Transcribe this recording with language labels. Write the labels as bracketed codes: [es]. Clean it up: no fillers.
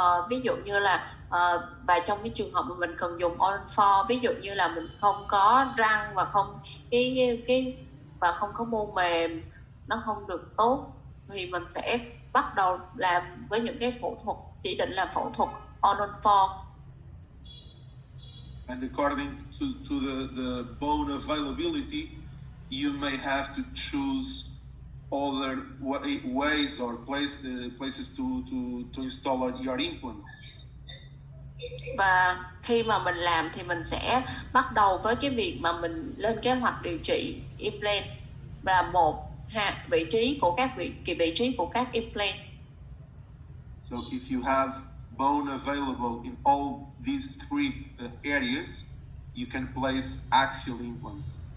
[vi] Ví dụ như là và trong cái trường hợp mà mình cần dùng All-in-4, ví dụ như là mình không có răng và không và không có mô mềm, nó không được tốt, thì mình sẽ bắt đầu làm với những cái phẫu thuật chỉ định là phẫu thuật All-in-4. [en] And according to the bone availability, you may have to choose other ways or places to install your implants. [vi] Và khi mà mình làm thì mình sẽ bắt đầu với cái việc mà mình lên kế hoạch điều trị implant và vị trí của các implant. [en] So if you have bone available in all these three areas, you can place axial implants.